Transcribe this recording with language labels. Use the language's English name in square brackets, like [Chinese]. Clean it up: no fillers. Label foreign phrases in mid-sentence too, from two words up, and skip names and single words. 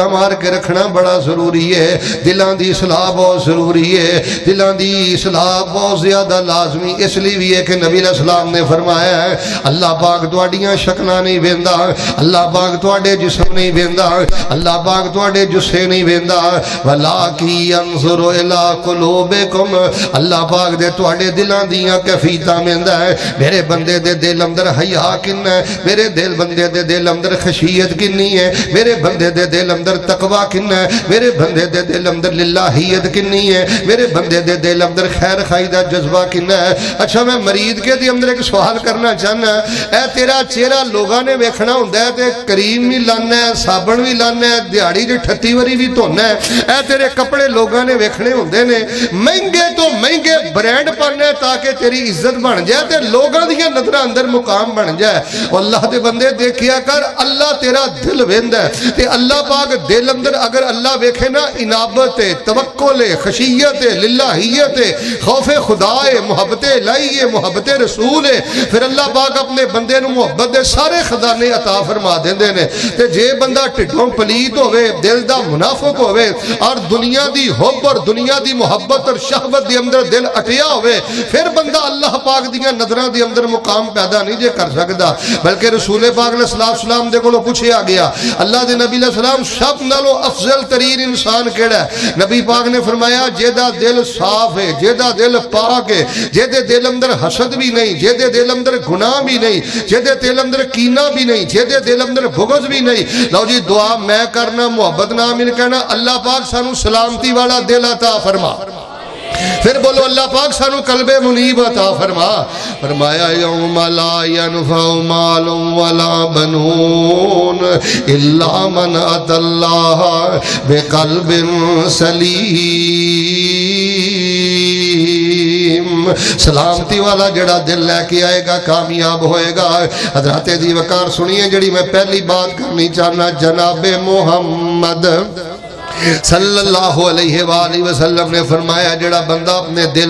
[Punjabi] مار کے رکھنا بڑا ضروری ہے، دلان دی اصلاح بہت ضروری ہے، دلان دی اصلاح بہت زیادہ لازمی اس لیے بھی ہے کہ نبی علیہ السلام نے فرمایا ہے اللہ پاک تواڈیاں شکلاں نہیں ویندا، اللہ پاک تواڈے جسم نہیں ویندا، اللہ پاک تواڈے جسے نہیں ویندا، [Arabic] ولکن ينظر الى قلوبکم، [Punjabi] اللہ پاک دے تواڈے دلاں دیاں کیفیتاں ویندا ہے۔ میرے بندے دے دل اندر حیا کنا ہے، میرے دل بندے دے دل اندر خشیت کنی ہے، میرے بندے دے دل اندر تقوی کنا ہے، میرے بندے دے دل اندر للہیت کنی ہے، میرے بندے دے دل اندر خیر خائی دا جذبہ کنا ہے۔ اچھا میں مرید کے دی اندر ایک سوال کرنا چاہنا ہے، اے تیرا چہرہ لوگاں نے ویکھنا ہوندا ہے تے کریم بھی لانا ہے، صابن بھی لانا ہے، دیہاڑی دے 38 واری بھی دھونا ہے، اے تیرے کپڑے لوگاں نے ویکھنے ہوندے نے، مہنگے تو مہنگے برانڈ پانا ہے تاکہ تیری عزت بن جائے تے لوگاں دیاں نظراں اندر مقام بن جائے۔ اللہ دے بندے دیکھیا کر اللہ تیرا دل ویندا ہے تے اللہ پاک دل اندر اگر اللہ ویکھے نا انابت ہے، توکل ہے، خشیت ہے، للہیت ہے، خوف خدا ہے، محبت الہی ہے، محبت رسول ہے، پھر اللہ پاک اپنے بندے نو محبت دے سارے خزانے عطا فرما دیندے نے۔ تے جے بندہ ٹھڈوں پلیت ہوئے، دل دا منافق ہوئے اور دنیا دی حب اور دنیا دی محبت اور شہوت دی اندر دل اٹیا ہوئے، پھر بندہ اللہ پاک دیاں نظراں دی اندر مقام پیدا نہیں جے کر سکدا۔ بلکہ رسول پاک علیہ السلام دے کولوں پوچھیا گیا اللہ دے نبی علیہ السلام سب نالوں افضل ترین انسان کیڑا ہے؟ نبی پاک نے فرمایا جیدہ دل صاف ہے، جیدہ دل پاک ہے، جیدے دل اندر حسد بھی نہیں، جیدے دل اندر گناہ بھی نہیں، جیدے دل اندر کینہ بھی نہیں، جیدے دل اندر بغض بھی نہیں۔ لو جی دعا میں کرنا، محبت نامن کہنا، اللہ پاک سانو سلامتی والا دل عطا فرما۔ پھر بولو اللہ پاک سانو قلب منیب عطا فرما۔ [Arabic] فرمایا یوم لا ينفع مال ولا بنون الا من اتى اللہ بقلب سلیم۔ [Punjabi] سلامتی والا جڑا دل لے کے آئے گا کامیاب ہوئے گا۔ حضرات دی وقار سنیے جڑی میں پہلی بات کرنی چاہنا، جناب محمد [Arabic] صلی اللہ علیہ وآلہ وسلم [Punjabi] نے فرمایا جڑا بندہ اپنے دل